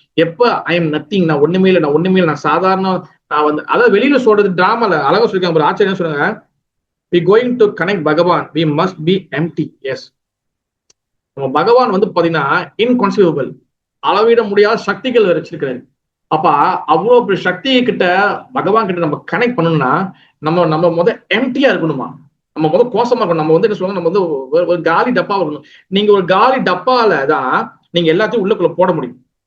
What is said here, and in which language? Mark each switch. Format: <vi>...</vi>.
<ta>எப்ப</ta> <en>I am nothing,</en> <ta>நான் ஒண்ணுமே இல்லை, நான் சாதாரண, நான் அதாவது வெளியில சொல்றது டிராமால அழகா சொல்லிருக்காங்க. ஆச்சரியம் சொல்றாங்க,</ta> <en>we going to connect Bhagavan, we must be empty.</en> <ta>Yes, நம்ம பகவான் பாத்தீங்கன்னா இன்கான்சீவபிள், அளவிட முடியாத சக்திகள் வச்சிருக்கிறாரு. அப்ப அவ்வளவு பெரிய சக்தி கிட்ட, பகவான் கிட்ட நம்ம கனெக்ட் பண்ணணும்னா நம்ம எம்டியா இருக்கணுமா, நம்ம கோசமா இருக்கணும். நம்ம என்ன சொல்லுவாங்க, நம்ம ஒரு காலி டப்பா இருக்கணும். நீங்க ஒரு காலி டப்பால தான் நீங்க எல்லாத்தையும் உள்ளுக்குள்ள போட முடியும்.</ta>